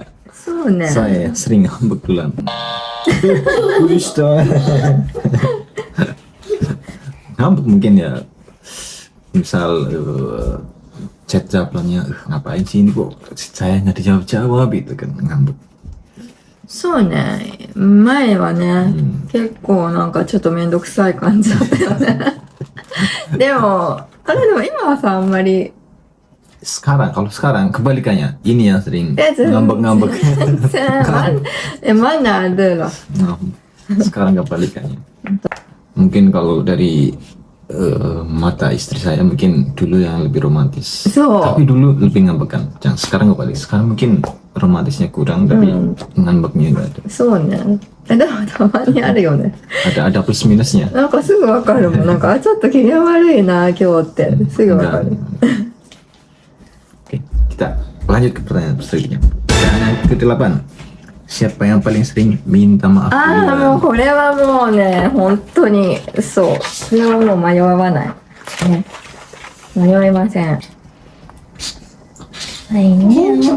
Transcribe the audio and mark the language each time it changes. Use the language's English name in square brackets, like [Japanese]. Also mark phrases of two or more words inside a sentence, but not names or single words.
[Japanese] そうね. [Indonesian] Saya sering ngambek duluan. Ngambek mungkin ya. Misal chat jawabannya, ngapain sih ini kok saya nggak dijawab-jawab gitu kan, ngambek. [Japanese] そうね。前はね、結構なんかちょっとめんどくさい感じだったよね。でも今はさ、あんまり。 [Indonesian] Kalau sekarang kebalikannya, ini yang sering ngambek-ngambek. Mana ada lah. Sekarang kebalikannya. Mungkin kalau dari mata istri saya mungkin dulu yang lebih romantis. Tapi dulu lebih ngambekan. Sekarang kebalik. Sekarang mungkin romantisnya kurang, tapi ngambeknya enggak ada. [Japanese] そうね。でもたまにあるよね。 [Indonesian] Ada plus minusnya. [Japanese] なんかすぐわかるもん。なんかちょっと機嫌悪いな今日ってすぐわかる。 [Indonesian] Oke, kita lanjut ke pertanyaan selanjutnya. Pertanyaan ke-8. Siapa yang paling sering minta maaf? [Japanese] もうこれはもうね、本当にそう。それはもう迷わない。ね。迷いません。はいね。